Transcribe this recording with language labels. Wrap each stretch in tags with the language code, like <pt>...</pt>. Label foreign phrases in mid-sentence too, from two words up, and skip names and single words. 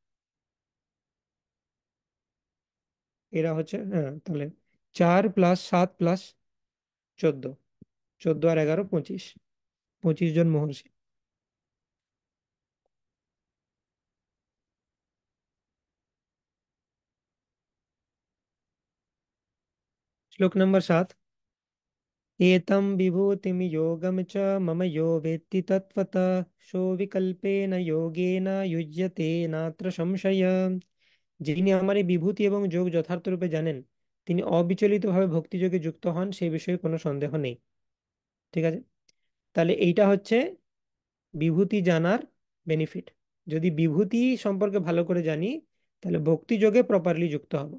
<bn>এরা হচ্ছে, হ্যাঁ তাহলে 4 + 7 + 14, 14 আর 11, 25, 25 জন মহর্ষি। শ্লোক নম্বর 7।</bn> <sa>एतं विभूतिं योगं च मम यो वेत्ति तत्त्वतः सो विकल्पेन योगेन युज्यते नात्र সংশয়।</sa> <bn>যিনি আমার এই বিভূতি এবং যোগ যথার্থরূপে জানেন, তিনি অবিচলিতভাবে ভক্তিযোগে যুক্ত হন, সেই বিষয়ে কোনো সন্দেহ নেই। ঠিক আছে, তাহলে এইটা হচ্ছে বিভূতি জানার বেনিফিট। যদি বিভূতি সম্পর্কে ভালো করে জানি, তাহলে ভক্তিযোগে প্রপারলি যুক্ত হব।</bn>